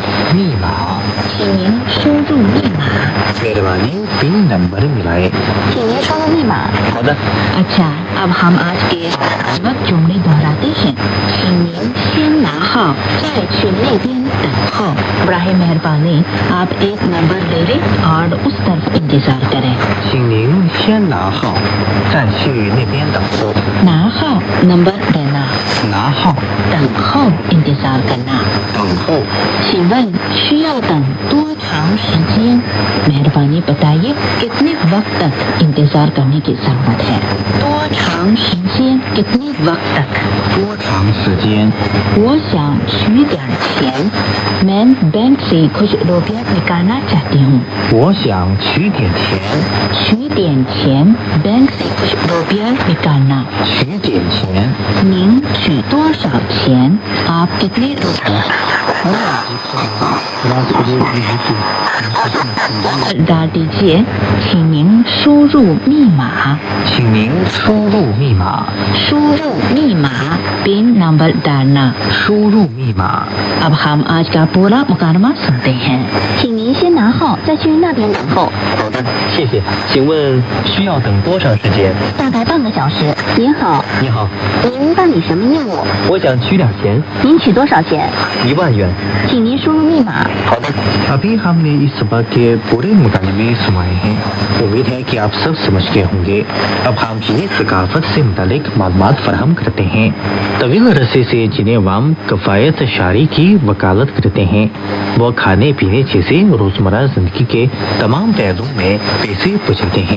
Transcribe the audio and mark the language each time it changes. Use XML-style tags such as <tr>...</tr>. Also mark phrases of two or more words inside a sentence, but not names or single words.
<zh>密码。请您输入密码</zh> <ur>مہربانی پن نمبر ملائے.</ur> <zh>请您输入密码。好的。</zh> <ur>اچھا، اب ہم آج کے وقت جملے دہراتے ہیں.</ur> <zh>请您先拿号再去那边等候।</zh> <ur>براہِ مہربانی آپ ایک نمبر لے لیں اور اس طرف انتظار کریں.</ur> <zh>请您先拿号，再去那边等候。拿号</zh> <ur>نمبر دینا,</ur> <zh>拿号，等候</zh> <ur>انتظار کرنا.</ur> <zh>等候。请问需要等多长时间</zh> <ur>مہربانی بتائیے کتنے وقت تک انتظار کرنے کی ضرورت ہے.</ur> <zh>多长时间</zh> <ur>کتنے وقت تک.</ur> <zh>多长时间？我想取点钱</zh> <ur>میں بینک سے کچھ روپیہ نکالنا چاہتی ہوں.</ur> <zh>我想取点钱，取点钱</zh> <ur>بینک سے کچھ روپیہ نکالنا.</ur> <zh>取点钱。您取多少钱</zh> <ur>آپ کتنے روپیہ ڈال دیجیے</ur> <zh>请您输入密码请您输入密码输入密码</zh> <ur>پن نمبر ڈالنا</ur> <zh>输入密码</zh> <ur>اب ہم آج کا پورا مکالمہ سنتے ہیں</ur> <zh>请您先拿号，再去那边等候，好的，谢谢。请问需要等多长时间？大概半个小时。您好，你好，您办理什么业务？我想取点钱您取多少钱？，1万元。请您输入密码。好的।</zh> <ur>ابھی ہم نے اس سبق کے پورے مکالمے سنائے ہیں. امید ہے کہ آپ سب سمجھ گئے ہوں گے۔ اب ہم چینی ثقافت سے متعلق معلومات فراہم کرتے ہیں. طویل عرصے سے جنہیں عوام کفایت شعاری کی وکالت کرتے ہیں، وہ کھانے پینے جیسے روزمرہ زندگی کے تمام پہلوؤں میں پیسے بچاتے ہیں.</ur>